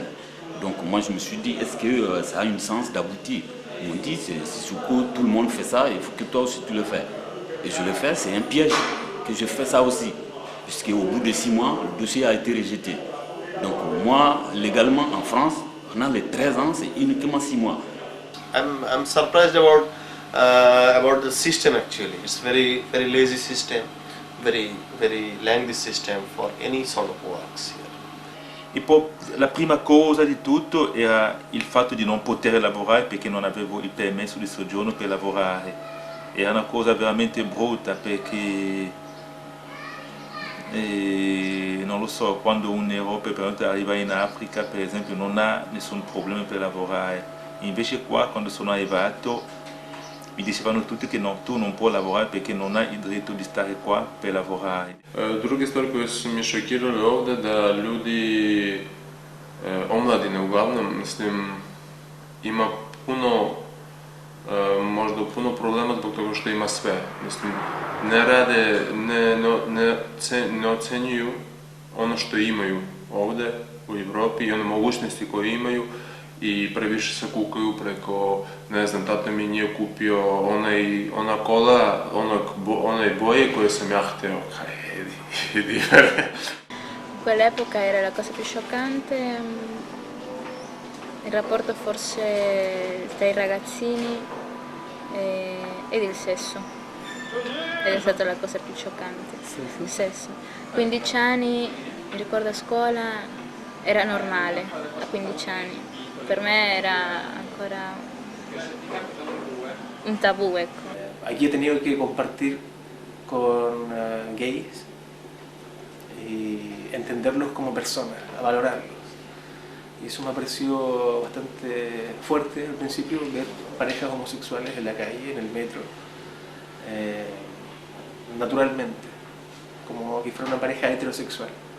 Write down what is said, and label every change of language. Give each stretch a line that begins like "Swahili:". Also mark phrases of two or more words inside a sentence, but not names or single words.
French: Donc moi je me suis dit, est-ce que ça a une chance d'aboutir? Ils m'ont dit, c'est Sissoko, tout le monde fait ça, il faut que toi aussi tu le fais. Et je le fais, c'est un piège que je fais ça aussi. Puisqu'au bout de 6 mois, le dossier a été rejeté. Donc moi, légalement en France, pendant les 13 ans, c'est uniquement 6 mois.
English: I'm surprised about the system actually. It's very lazy system, very lengthy system for any sort of works here.
Italian: E poi la prima cosa di tutto era il fatto di non poter lavorare perché non avevo il permesso di soggiorno per lavorare. Era una cosa veramente brutta perché non lo so, quando un europeo per esempio arriva in Africa per esempio non ha nessun problema per lavorare. Invece qua quando sono arrivato mi dicevano tutti che no, tu non puoi lavorare perché non hai il diritto di stare qua per lavorare.
Serbian: Druge stvari koje su mi šokirale ovde, da ljudi, omladine uglavnom, mislim, ima možda puno problema zbog toga što ima sve. Mislim, ne rade, ne ocenjuju ono što imaju ovde u Evropi i one mogućnosti koje imaju i previše se kukaju preko, ne znam, tata mi nije kupio ona kola, onaj boje koje sam ja hteo. Idi.
Italian: In quell'epoca era la cosa più scioccante il rapporto forse tra i ragazzini ed il sesso. Ed è stata la cosa più scioccante, il sesso. 15 anni, mi ricordo a scuola, era normale, a 15 anni. Per me era ancora un tabú, ecco.
Spanish: Aquí he tenido que compartir con gays y entenderlos como personas, a valorarlos. Y eso me ha parecido bastante fuerte al principio, ver parejas homosexuales en la calle, en el metro, naturalmente, como que fuera una pareja heterosexual.